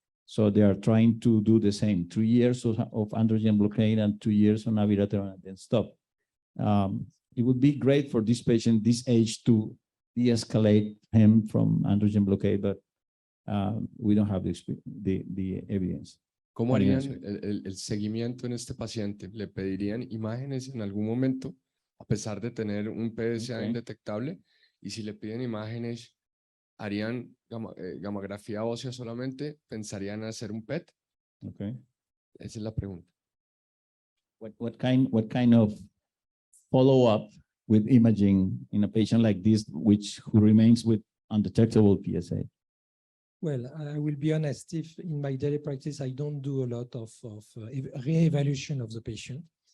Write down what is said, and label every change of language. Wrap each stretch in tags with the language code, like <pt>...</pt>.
<en>So they are trying to do the same, 3 years of androgen blockade and 2 years on abiraterone and then stop. It would be great for this patient, this age, to de-escalate him from androgen blockade, but we don't have the evidence.</en> <es>¿Cómo harían el seguimiento en este paciente? ¿Le pedirían imágenes en algún momento, a pesar de tener un PSA indetectable? Y si le piden imágenes, ¿harían gamografía ósea solamente? ¿Pensarían hacer un PET?</es> <en>Okay.</en> <es>Esa es la pregunta.</es> <en>What kind of follow-up with imaging in a patient like this, who remains with undetectable PSA? Well, I will be honest, if in my daily practice, I don't do a lot of re-evaluation of the patient.</en>